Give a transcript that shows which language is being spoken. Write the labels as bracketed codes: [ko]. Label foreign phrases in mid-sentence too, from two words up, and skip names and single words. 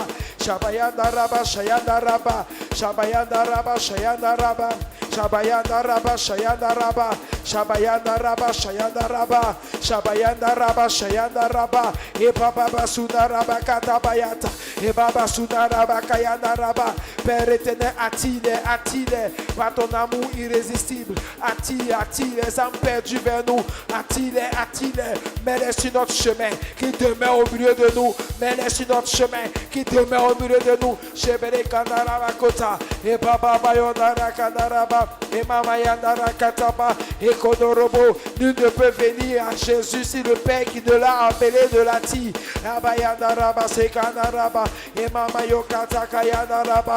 [fr] Shabayanaraba Shayanaraba. Shabayanaraba Shayanaraba. Shabayanaraba Shayanaraba. Shabayanaraba Shayanaraba. Shabayanaraba Shayanaraba. Et Baba Sunaraba Katabayata. Et Baba Sunaraba Kayanaraba. Père éternel, attire par ton amour irrésistible. Attire les âmes perdues vers nous. Attire, mets-les sur notre chemin qui demeure au milieu de nous. Mets-les sur notre chemin qui demeure au milieu de nous. Chebere Kanaraba Kota. Et Baba Bayonara Kanaraba. Et Mama Yandara Kataba. Et Kodorobo. Nul ne peut venir à Jésus si le Père qui ne l'a appelé de l'attire. Abayandaraba Sekanaraba. Et Mama Yokata Kayanaraba.